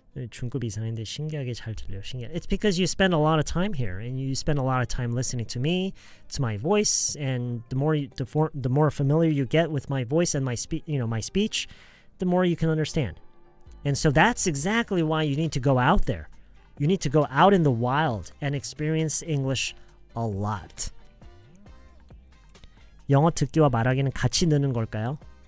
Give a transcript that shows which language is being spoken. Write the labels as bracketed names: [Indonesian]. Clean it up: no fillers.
[Korean] 중급 이상인데 신기하게 잘 들려요. 신기해. [English] It's because you spend a lot of time here, and you spend a lot of time listening to me, to my voice, and the more familiar you get with my voice and my speech, the more you can understand. And so that's exactly why you need to go out there. You need to go out in the wild and experience English a lot. [Korean] 영어 듣기와 말하기는 같이 느는 걸까요?